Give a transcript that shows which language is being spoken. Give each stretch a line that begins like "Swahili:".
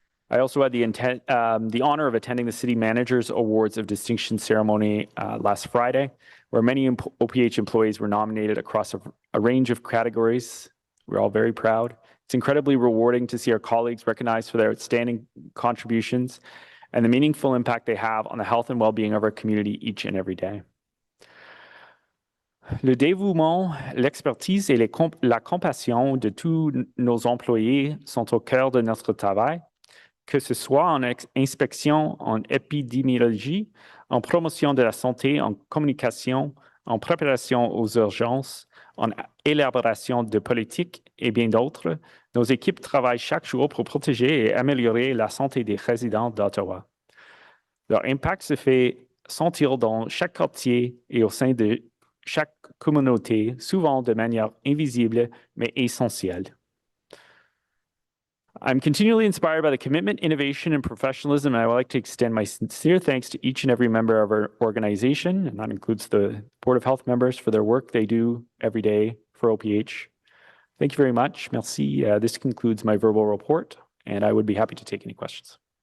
English: I also had the honor of attending the City Manager's Awards of Distinction ceremony last Friday, where many OPH employees were nominated across a range of categories. We're all very proud. It's incredibly rewarding to see our colleagues recognized for their outstanding contributions and the meaningful impact they have on the health and well-being of our community each and every day.
French: Le dévouement, l'expertise et la compassion de tous nos employés sont au cœur de notre travail, que ce soit en inspection, en épidémiologie, en promotion de la santé, en communication, en préparation aux urgences, en élaboration de politiques et bien d'autres. Nos équipes travaillent chaque jour pour protéger et améliorer la santé des résidents d'Ottawa. Leur impact se fait sentir dans chaque quartier et au sein de chaque communauté, souvent de manière invisible mais essentielle.
English: I'm continually inspired by the commitment, innovation, and professionalism, and I would like to extend my sincere thanks to each and every member of our organization, and that includes the Board of Health members for their work they do every day for OPH. Thank you very much.
French: Merci.
English: This concludes my verbal report, and I would be happy to take any questions.